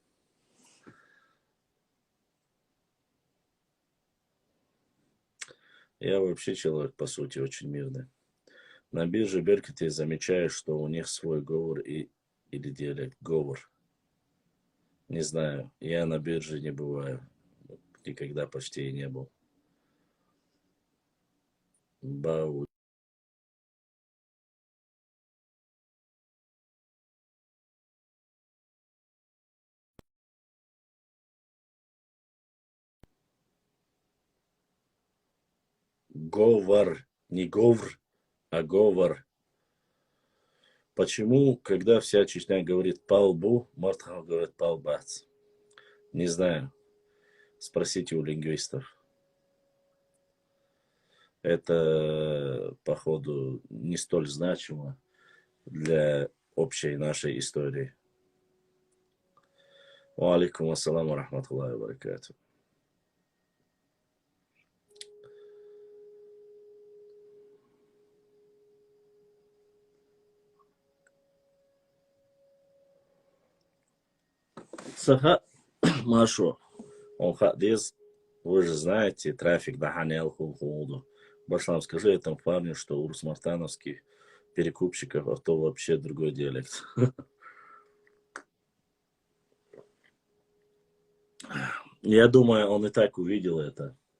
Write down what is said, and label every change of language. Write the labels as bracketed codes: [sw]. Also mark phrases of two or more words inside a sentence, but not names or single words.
[ru] Я вообще человек, по сути, очень мирный. На бирже Беркуте замечаешь, что у них свой говор или диалект. Говор. Не знаю. Я на бирже не бываю. Никогда почти и не был. Бау. Говор. Не говор, а говор. Почему, когда вся Чечня говорит палбу, Мартхал говорит палбац? Не знаю. Спросите у лингвистов. Это, походу, не столь значимо для общей нашей истории. [ar] وعليكم السلام ورحمة الله وبركاته. Саха Машу. Он хадис, вы же знаете, трафик Даханел Хулхулду. [ru] Башлам, скажи этому парню, что у русмартановских перекупщиков авто вообще другой диалект. Я думаю, он и так увидел это.